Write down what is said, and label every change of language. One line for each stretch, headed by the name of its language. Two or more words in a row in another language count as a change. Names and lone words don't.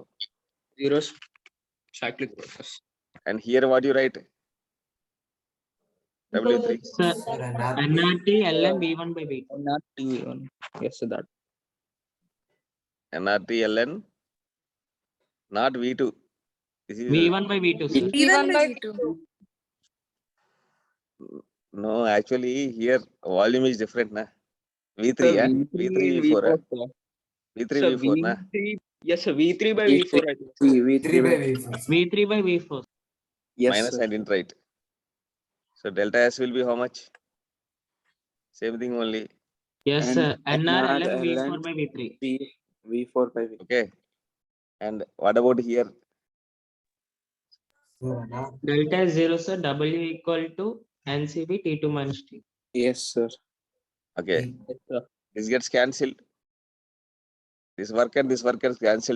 English: Zeros cyclic process. And here what you write? W3. Sir, NRT ln V1 by V2. Not T1. Yes, sir, that. NRT ln, not V2. This is V1 by V2, sir. V1 by V2. no, actually here volume is different, na? V3, Sir, yeah? V3 V3, and V4, V4, eh? sir. V3, Sir, V4, na? V3. Yes, sir. V3 by V4. I think. V3 by V3 by V4. Yes, Minus sir. I didn't write. So delta S will be how much? Same thing only. Yes, sir. NR NR ln V4 ln by V3. V4 by V. Okay. And what about here? Delta is 0, sir. W equal to NCV T2 minus T. Yes, sir. Okay. Yes, sir. This gets cancelled. This work gets cancelled.